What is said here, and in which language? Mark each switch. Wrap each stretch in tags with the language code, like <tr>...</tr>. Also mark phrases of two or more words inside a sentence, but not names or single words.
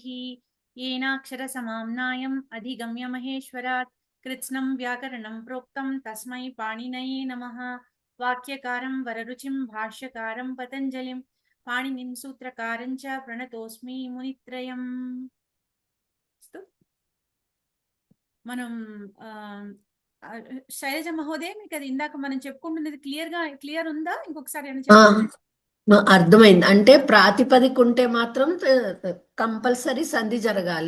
<sa>येनाक्षरसमाम्नायम् अधिगम्य महेश्वरात् कृत्स्नं व्याकरणं प्रोक्तं तस्मै पाणिनये नमः। वाक्यकारं वररुचिं भाष्यकारं पतञ्जलिं पाणिनिं सूत्रकारं च प्रणतोऽस्मि मुनित्रयम्।</sa> <te>మనం శైలజ మహోదయ మీకు అది ఇందాక మనం చెప్పుకుంటున్నది క్లియర్ ఉందా? ఇంకొకసారి అర్థమైంది. అంటే ప్రాతిపదిక ఉంటే మాత్రం కంపల్సరీ సంధి జరగాలి.</te>